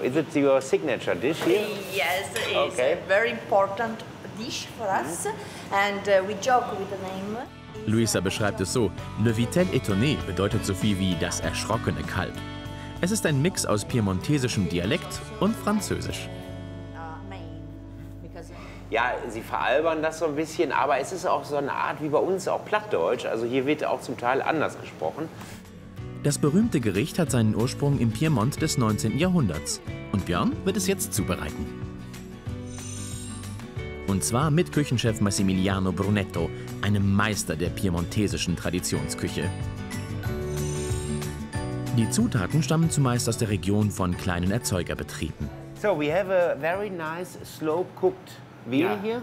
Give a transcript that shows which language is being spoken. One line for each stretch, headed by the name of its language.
English: Is it your signature dish here? Yes, it is. Okay. A very important dish for us and we joke with the name.
German: Luisa beschreibt es so: Le Vitello Tonnato bedeutet so viel wie das erschrockene Kalb. Es ist ein Mix aus piemontesischem Dialekt und Französisch. Ja, sie veralbern das so ein bisschen, aber es ist auch so eine Art wie bei uns auch Plattdeutsch. Also hier wird auch zum Teil anders gesprochen. Das berühmte Gericht hat seinen Ursprung im Piemont des 19. Jahrhunderts. Und Björn wird es jetzt zubereiten. Und zwar mit Küchenchef Massimiliano Brunetto, einem Meister der piemontesischen Traditionsküche. Die Zutaten stammen zumeist aus der Region von kleinen Erzeugerbetrieben.
English: So, we have a very nice slow cooked veal here.